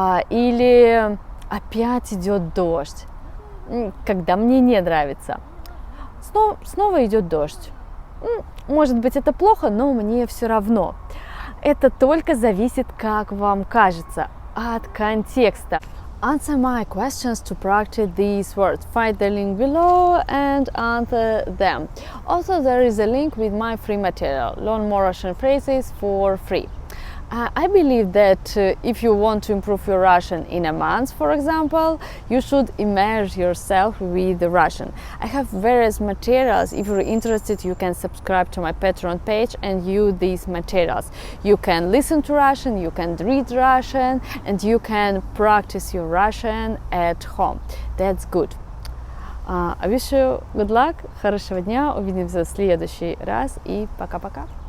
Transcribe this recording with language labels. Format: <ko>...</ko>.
<ru>Или опять идет дождь, когда мне не нравится. Снова идет дождь. Может быть, это плохо, но мне все равно. Это только зависит, как вам кажется, от контекста.</ru> <en>Answer my questions to practice these words. Find the link below and answer them. Also, there is a link with my free material. Learn more Russian phrases for free. I believe that if you want to improve your Russian in a month, for example, you should immerse yourself with the Russian. I have various materials. If you're interested, you can subscribe to my Patreon page and use these materials. You can listen to Russian, you can read Russian, and you can practice your Russian at home. That's good. I wish you good luck,</en> <ru>хорошего дня, увидимся в следующий раз и пока-пока.</ru>